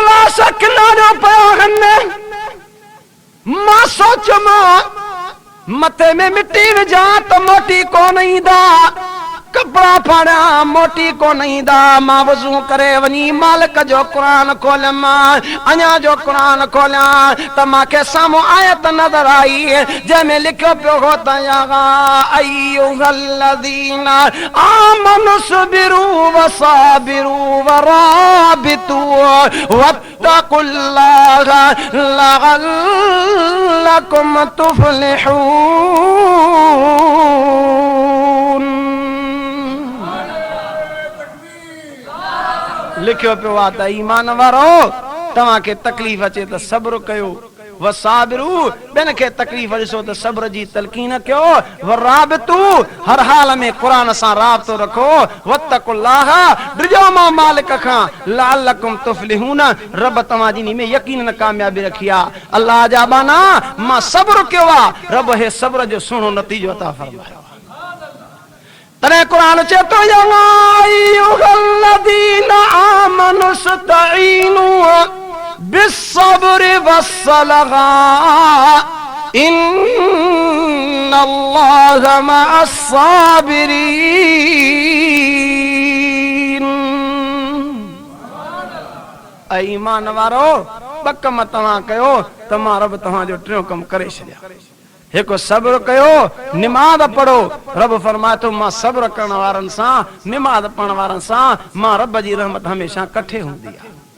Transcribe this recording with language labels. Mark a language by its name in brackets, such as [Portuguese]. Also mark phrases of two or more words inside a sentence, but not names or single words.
[Sindhi] लाश अखियुनि ॾाढो पिया आहिनि मां सोचियोमां मथे में मिटी विझां त मोटी कोन ईंदा कपड़ा फाड़ा मोटी कोन ईंदा मां वज़ू करे वञी मालिक जो क़ुरान खोलियम अञा जो क़ुरान खोलियां त मूंखे साम्हूं आयत नज़र आई जंहिंमें लिखियो पियो हो त [Arabic] يا أيها الذين آمنوا اصبروا وصابروا ورابطوا واتقوا الله لعلكم تفلحون [Sindhi] लिखियो पियो आहे त ईमान वारो तव्हांखे तकलीफ़ अचे त सब्र कयो वसाबिरू ॿियनि खे तकलीफ़ ॾिसो त सब्र जी तलकीन कयो वराबितू हर हाल में क़ुरान सां राब्तो रखो वत्तकुल्लाह ड्रिजो मां मालिक खां [Arabic] لعلكم تفلحون [Sindhi] रब तव्हां जी में यकीनन कामयाबी रखी आहे अल्लाह जा बाना मां सब्र कयो आहे रब हे सब्र जो सुहिणो नतीजो अता फरमायो तने कुरान चेतो [Arabic] يا أيها الذين آمنوا استعينوا بالصبر والصلاة إن الله مع الصابرين [Sindhi] ऐं ईमान वारो ॿ कम तव्हां कयो त मां रब तव्हांजो टियों कमु करे छॾिया हिकु सब्र कयो निमाज़ पढ़ो रब फरमाए थो मां सब्र करण वारनि सां निमाज़ पढ़ण वारनि सां मां रब जी रहमत हमेशह कठे हूंदी आहे